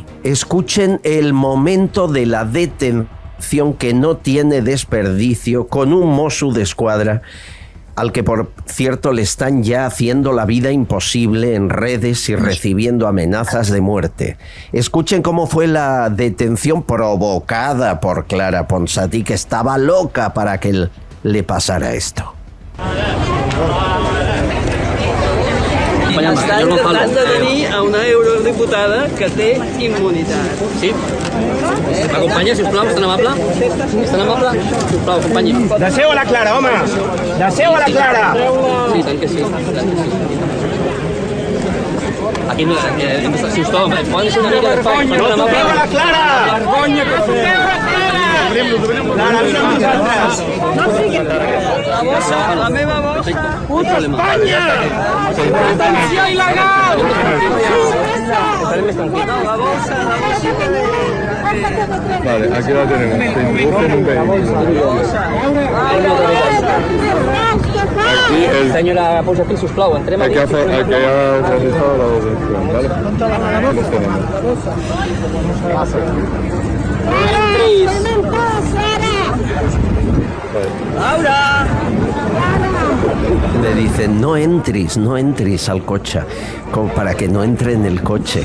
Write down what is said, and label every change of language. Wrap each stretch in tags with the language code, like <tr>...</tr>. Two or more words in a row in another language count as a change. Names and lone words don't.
<es>Escuchen el momento de la detención que no tiene desperdicio con un Mossu d'Esquadra al que, por cierto, le están ya haciendo la vida imposible en redes y recibiendo amenazas de muerte. Escuchen cómo fue la detención provocada por Clara Ponsatí, que estaba loca para que le pasara esto.</es> <ca>Estan intentant detenir a una eurodiputada que té immunitat. Sí? M'acompanya, sisplau, és tan amable? És tan amable? Sisplau, acompanyi. Deixeu a la Clara, home! Deixeu a la Clara! Sí, tant que sí. Aquí no... Sisplau, poden ser una mica d'espai. No toqueu a la Clara! Vergonya que feu! Clara, vine amb nosaltres! No siguin... La meva bossa! Puta Espanya! Detenció il·legal! La bossa!</ca> <es>Vale, aquí la tenemos. Se introduce en un vehículo. Aquí el...</es> <ca>Senyora Ponsatí, sisplau, entrem</ca> <es>aquí. Aquí ha realizado la detención, ¿vale? Los tenemos. Laura! Le dicen, no entres al coche, como para que no entre en el coche.</es>